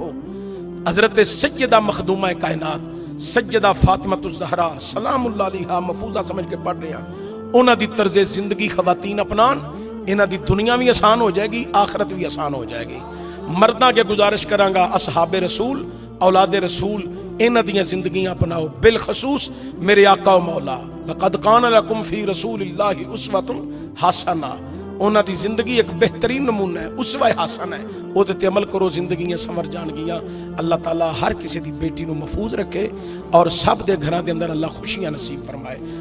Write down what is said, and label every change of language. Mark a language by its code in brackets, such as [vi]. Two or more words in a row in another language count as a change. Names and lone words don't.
[pa] حضرت سیدہ مخدومہ کائنات سیدہ فاطمہ زہرا [ar] سلام الله عليها [pa] محفوظہ سمجھ کے پڑھ رہے ہیں. اوہناں دی طرز زندگی خواتین اپنان، انہاں دی دنیا بھی آسان ہو جائے گی، آخرت بھی آسان ہو جائے گی. مرداں کے گزارش کراں گا، اصحاب رسول، اولاد رسول، انہاں دیاں زندگیاں اپناؤ. بالخصوص میرے آقا و مولا, [ar] لقد كان لكم في رسول الله أسوة حسنة, [pa] اوہناں دی زندگی ایک بہترین نمونہ ہے، اسوہ حسن ہے. اوہدے تے عمل کرو، زندگیاں سنور جانگیاں۔ اللہ تعالیٰ ہر کسے دی بیٹی نوں محفوظ رکھے اور سب دے گھراں دے اندر اللہ خوشیاں نصیب فرمائے.